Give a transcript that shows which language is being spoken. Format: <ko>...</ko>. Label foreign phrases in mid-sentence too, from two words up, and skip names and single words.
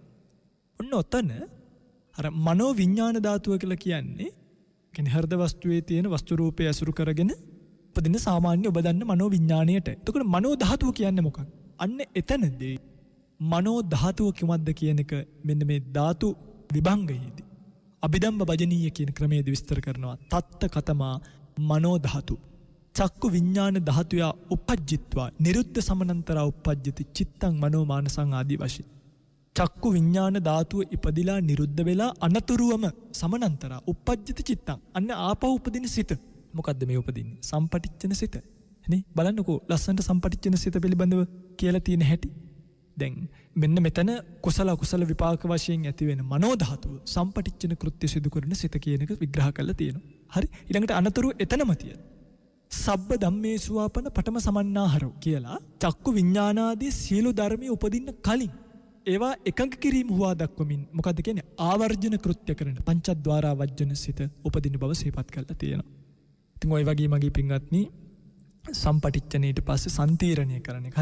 <si>ඔන්න ඔතන අර මනෝ විඥාන ධාතුව කියලා කියන්නේ හෘද වස්තුවේ තියෙන වස්තු රූපය අසුරු කරගෙන උපදින සාමාන්‍ය ඔබ දන්න මනෝ විඥාණයට. එතකොට මනෝ ධාතුව කියන්නේ මොකක්ද? අන්න එතනදී මනෝ ධාතුව කිව්වද කියන එක මෙන්න මේ ධාතු විභංගයේදී අභිධම්ම භජනීය කියන ක්‍රමයේදී විස්තර කරනවා.</si> <pi>තත්ත කතමා මනෝ ධාතු චක්කු විඥාන ධාතුය උපජ්ජිත්වා නිරුද්ධ සමනන්තරා උපජ්ජති චිත්තං මනෝ මානසං</pi> <si>ආදී වශයෙන්. චක්කු විඥාන ධාතුව ඉපදිලා නිරුද්ධ වෙලා අනතුරුවම</si> <pi>සමනන්තරා උපජ්ජති චිත්තං.</pi> <si>අන්න ආපහු උපදින සිත. මොකද්ද මේ උපදින්නේ? සම්පටිච්ඡන සිත. නේ බලන්නකෝ ලස්සනට සම්පටිච්ඡන සිත පිළිබඳව කියලා තියෙන හැටි. දැන් මෙන්න මෙතන කුසල විපාක වශයෙන් ඇති වෙන මනෝ ධාතුව සම්පටිච්ඡන කෘත්‍ය සිදු කරන සිත කියන එක විග්‍රහ කරලා තියෙනවා. හරි. ඊළඟට අනතුරු එතනම තියෙන.</si> <pi>සබ්බ ධම්මේසුවාපන පඨම සමන්නාහරෝ</pi> <si>කියලා චක්කු විඥානාදී සියලු ධර්මයේ උපදින්න කලින් ඒවා එකඟ කිරීම හුවා දක්වමින් මොකද කියන්නේ ආවර්ජන කෘත්‍ය කරන පංචද්වාරා වජ්ජන සිත උපදින බව සිහිපත් කරලා තියෙනවා. ඉතින් ওই වගේ මගේ පින්වත්නි සම්පටිච්ඡනීට පස්සේ සම්තීරණය කරන එක.</si>